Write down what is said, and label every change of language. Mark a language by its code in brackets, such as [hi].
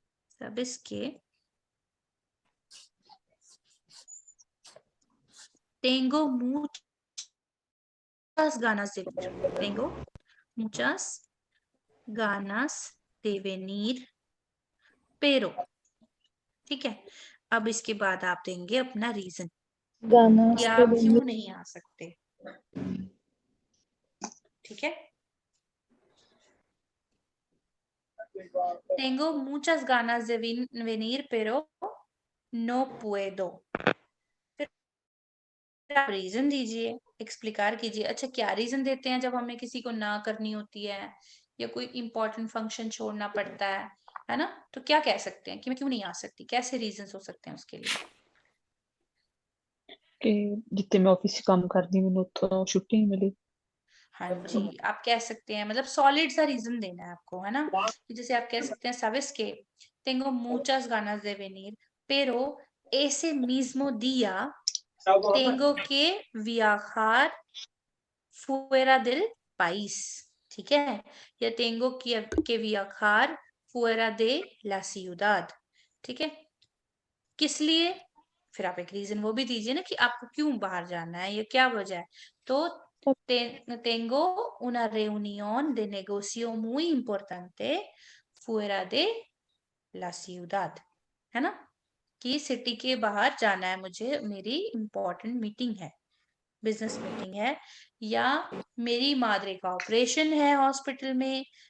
[es] साबिस के tengo muchas ganas de venir, tengo muchas ganas de venir, pero। [hi] ठीक है, अब इसके बाद आप देंगे अपना रीजन गाना कि से आप क्यों नहीं आ सकते। ठीक है, [es] tengo muchas ganas de venir, pero no puedo। [hi] फिर आप रीजन दीजिए, एक्सप्लिकार कीजिए। अच्छा, क्या रीजन देते हैं जब हमें किसी को ना करनी होती है या कोई इंपॉर्टेंट फंक्शन छोड़ना पड़ता है ना, तो क्या कह सकते हैं कि मैं क्यों नहीं आ सकती, कैसे रीजन हो सकते हैं उसके लिए? कि जितने मैं ऑफिस से काम करती हूँ, मैंने उत्थों छुट्टी नहीं मिली। हाँ जी, आप कह सकते हैं, मतलब सॉलिड सा रीजन देना है आपको, है ना। तो जैसे आप कह सकते हैं, [es] sabes que tengo muchas ganas de venir, pero ese mismo día tengo que viajar fuera del país। [hi] ठीक है, [es] या tengo que viajar fuera de la ciudad। [hi] ठीक है, किस लिए? फिर आप एक रीजन वो भी दीजिए ना कि आपको क्यों बाहर जाना है या क्या वजह है। तो [es] tengo una reunión de negocio muy importante fuera de la ciudad, [hi] है ना, कि सिटी के बाहर जाना है मुझे, मेरी इंपॉर्टेंट मीटिंग है, बिजनेस मीटिंग है, या मेरी मादरे का ऑपरेशन है हॉस्पिटल में।